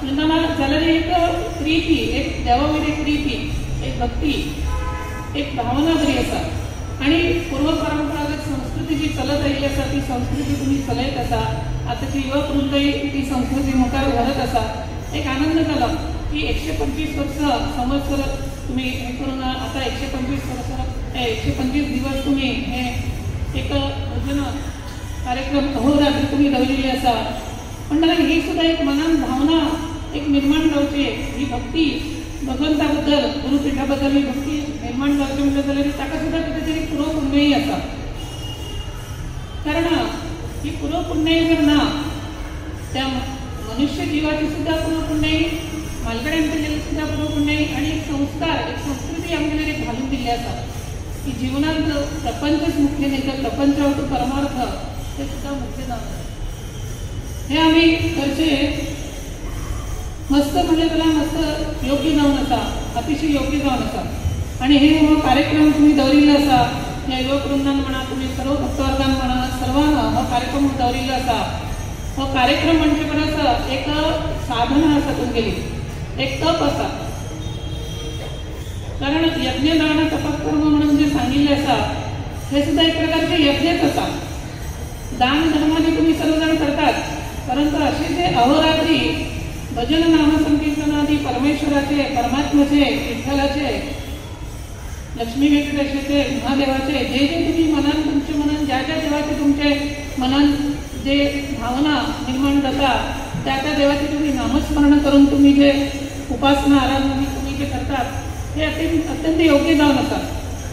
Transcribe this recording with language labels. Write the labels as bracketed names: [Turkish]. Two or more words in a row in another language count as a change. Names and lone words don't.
[Konkani] म्हणटना जाल्यार एक प्रिती, एक देवा वयली एक प्रिती, एक भक्ती, एक भावना बरी आसा. आणि पूर्व परंपरागत संस्कृती जी चलत आयिल्ली आसा ती संस्कृती तुम्ही चलयत आसा. आतांची युवक वृंदय ती संस्कृती मुखार व्हरत आसा. एक आनंद जालो की 125 वर्ष संवत्सर तुम्ही हे करून आता 125 वर्ष 125 दिवस तुम्ही हे एक भजन कार्यक्रम अहोरात्र तुम्ही दवरिल्ले आसा. म्हणटना ही सुद्धा एक मनान भावना एक निर्माण जावची, ही भक्ती भगवंता बद्दल गुरुपीठा बद्दल ही भक्ती निर्माण जावची म्हणटा जाल्यार ताका सुद्धा कितें तरी पूर्व पुण्यही आसा. कारण ही पूर्व पुण्यही जर ना त्या मनुष्य जीवाची सुद्धा पूर्व पुण्यही मालकड्यान केलेली सुद्धा पूर्व पुण्यही आणि एक संस्कार एक संस्कृती आमगेर एक घालून दिल्ली आसा की जीवनांत प्रपंचच मुख्य नाही तर प्रपंचावरचो परमार्थ ते सुद्धा मुख्य जावन हे आम्ही करचे मस्त म्हणजे त्याला मस्त योग्य जावन आसा, अतिशय योग्य जावन आसा. आणि हे हो कार्यक्रम तुम्ही दवरिल्लो आसा या युवक वृंदान म्हणा तुम्ही सर्व भक्तवर्गान म्हणा सर्वांना हो कार्यक्रम दवरिल्लो आसा. हो कार्यक्रम म्हणजे परस एक साधना आसा तुमगेली, एक तप आसा. कारण यज्ञ दान तपकर्म म्हणून जे सांगितले असा हे सुद्धा एक प्रकारचे यज्ञच असा. [Marathi] दान धर्माने तुम्ही सर्वजण करतात, परंतु असे जे अहोरात्री भजन नामसंकीर्तनादी परमेश्वराचे, परमात्म्याचे, विठ्ठलाचे, लक्ष्मी व्यंकटेशाचे, महादेवाचे जे जे तुम्ही मनात तुमचे मनन ज्या ज्या देवाचे तुमचे मनन जे भावना निर्माण करतात त्या त्या देवाचे तुम्ही नामस्मरण करून तुम्ही जे उपासना आराधना तुम्ही जे करतात हे अत्यंत योग्य जाऊन असतात.